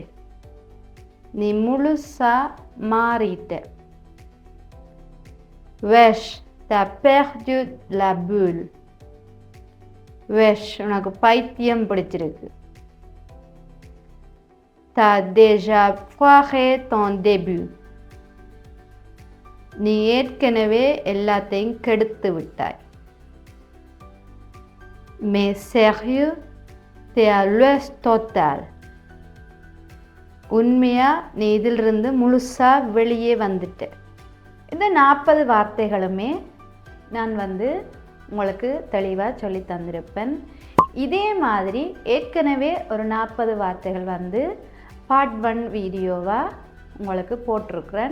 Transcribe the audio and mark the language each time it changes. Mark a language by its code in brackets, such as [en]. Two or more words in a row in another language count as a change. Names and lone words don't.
[ta] நீ முழுசா மாறிட்ட. [fr] Wesh, t'as perdu la bulle. Wesh, [ta] உனக்கு பைத்தியம் பிடிச்சிருக்கு. [fr] T'as déjà foiré ton début. [ta] நீ ஏற்கனவே எல்லாத்தையும் கெடுத்து விட்டாய். [fr] Mais sérieux, t'es à l'ouest total. [ta] உண்மையா நீ இதிலிருந்து முழுசா வெளியே வந்துட்ட. இந்த 40 வார்த்தைகளுமே நான் உங்களுக்கு தெளிவாக சொல்லி தந்திருப்பேன். இதே மாதிரி ஏற்கனவே ஒரு 40 வார்த்தைகள் பார்ட் 1 வீடியோவாக உங்களுக்கு போட்டிருக்கிறேன்.